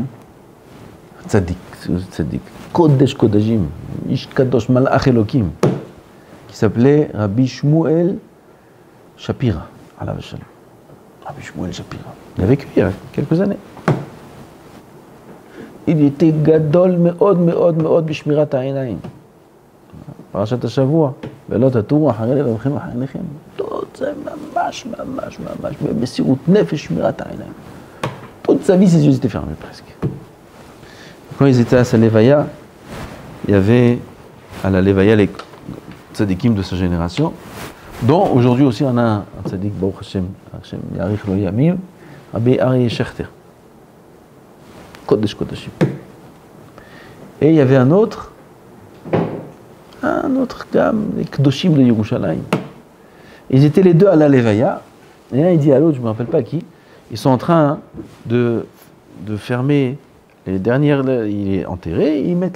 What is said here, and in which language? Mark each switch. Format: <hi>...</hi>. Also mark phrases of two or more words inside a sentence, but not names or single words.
<he>צדיק. קודש קודשים. איש קדוש מלאך אלוקים.</he> <fr>Qui s'appelait Rabbi Shmuel Shapira.</fr> <he>עליו השלום.</he> <fr>Rabbi Shmuel Shapira. Il a vécu il y a quelques années. Il était</fr> <he>גדול מאוד בשמירת העיניים. פרשת השבוע. ולא תטורו אחרי לבבכם ואחריכם. Tout זה ממש, במסירות נפש, שמירת העיניים.</he> <fr>Toute sa vie, ses yeux étaient fermés presque. Quand ils étaient à sa levaya, il y avait à la levaya les tzadikim de sa génération, dont aujourd'hui aussi on a un tzadik,</fr> <he>ברוך השם, יאריך לו ימים,</he> <fr>Rabbi Aryeh Shechter.</fr> <he>קודש קודשים.</he> <fr>Et il y avait un autre gamme, les Kedoshim de Yerushalayim. Ils étaient les deux à la levaya, et un il dit à l'autre, je ne me rappelle pas qui, ils sont en train de fermer les dernières, il est enterré, ils mettent...</fr>